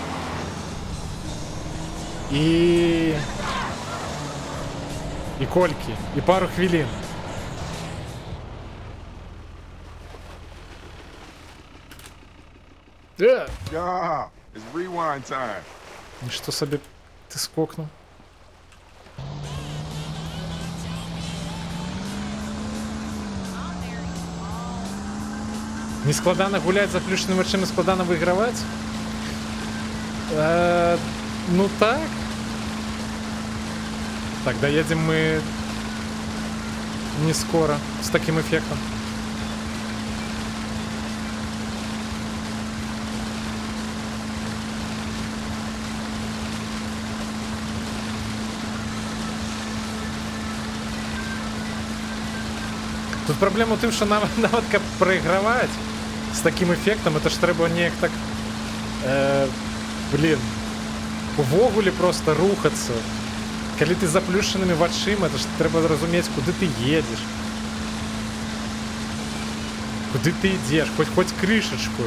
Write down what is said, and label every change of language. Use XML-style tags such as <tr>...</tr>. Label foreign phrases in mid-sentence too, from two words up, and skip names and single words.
<be>І колькі, і пару хвілін.</be> <en>It's rewind time.</en> <be>І што сабе ты скокнуў? Не складана гуляць за заплюшчанымі вачыма, складана выйграваць? Ну так.</be> <ru>Так, доедем мы не скоро с таким эффектом.</ru> <be>Тут проблема в тым, что нават каб прайграваць</be> <ru>с таким эффектом, это ж</ru> <be>трэба неяк так, блин, увогуле просто рухацца. Калі ты заплюшчанымі вачыма,</be> <ru>это ж</ru> <be>трэба зразумець, куды ты едзеш. Куды ты ідзеш, хоць крышачку.</be>